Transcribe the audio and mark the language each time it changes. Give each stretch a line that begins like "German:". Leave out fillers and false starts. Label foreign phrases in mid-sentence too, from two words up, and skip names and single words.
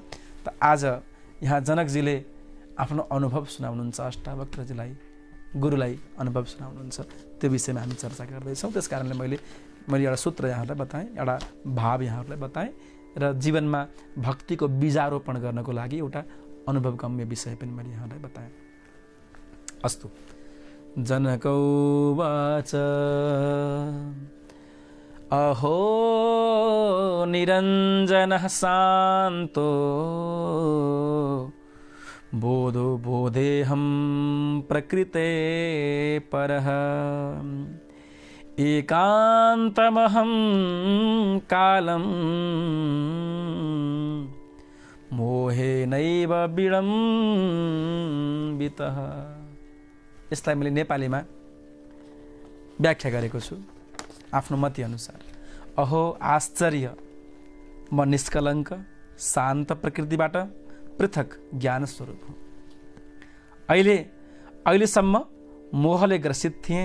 Nepali: त आज यहाँ जनकजीले आफ्नो अनुभव सुनाउनुहुन्छ, अष्टावक्रजीलाई, गुरुलाई अनुभव सुनाउनुहुन्छ। त्यो विषयमा हामी चर्चा गर्दैछौँ। त्यस कारणले मैले एउटा सूत्र यहाँहरूलाई बताएँ, एउटा भाव यहाँहरूलाई बताएँ र जीवनमा भक्तिको बीजारोपण गर्नको लागि एउटा अनुभवगम्य विषय पनि मैले यहाँलाई बताएँ। अस्तु।
Sanskrit: जनकौवाच अहो निरञ्जनः शान्तो बोधो बोधेऽहं प्रकृते परः एकान्तमहं कालं मोहेनैव विडम्बितः।
Nepali: यसलाई मैले नेपालीमा व्याख्या गरेको छु आफ्नो मति अनुसार। अहो आश्चर्य, म निष्कलङ्क शान्त प्रकृतिबाट पृथक ज्ञान स्वरूप हुँ। अहिलेसम्म मोहले ग्रसित थिएँ।